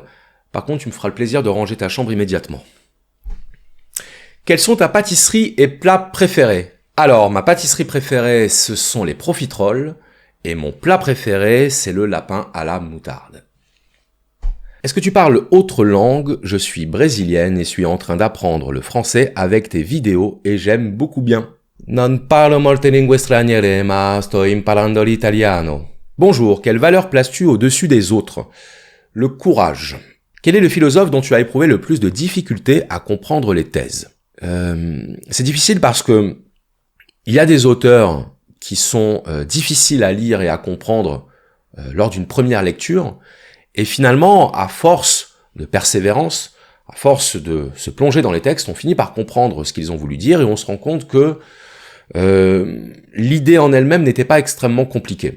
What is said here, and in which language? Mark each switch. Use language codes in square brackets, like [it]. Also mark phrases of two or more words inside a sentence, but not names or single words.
[fr] Par contre, tu me feras le plaisir de ranger ta chambre immédiatement. Quelles sont ta pâtisserie et plats préférés ? Alors, ma pâtisserie préférée, ce sont les profiteroles. Et mon plat préféré, c'est le lapin à la moutarde. Est-ce que tu parles autre langue ? Je suis brésilienne et suis en train d'apprendre le français avec tes vidéos et j'aime beaucoup bien. [it] Non parlo molte lingue straniere, ma sto imparando l'italiano. [fr] Bonjour, quelle valeur places-tu au-dessus des autres ? Le courage. Quel est le philosophe dont tu as éprouvé le plus de difficultés à comprendre les thèses ? C'est difficile parce que il y a des auteurs qui sont difficiles à lire et à comprendre lors d'une première lecture, et finalement, à force de persévérance, à force de se plonger dans les textes, on finit par comprendre ce qu'ils ont voulu dire et on se rend compte que l'idée en elle-même n'était pas extrêmement compliquée.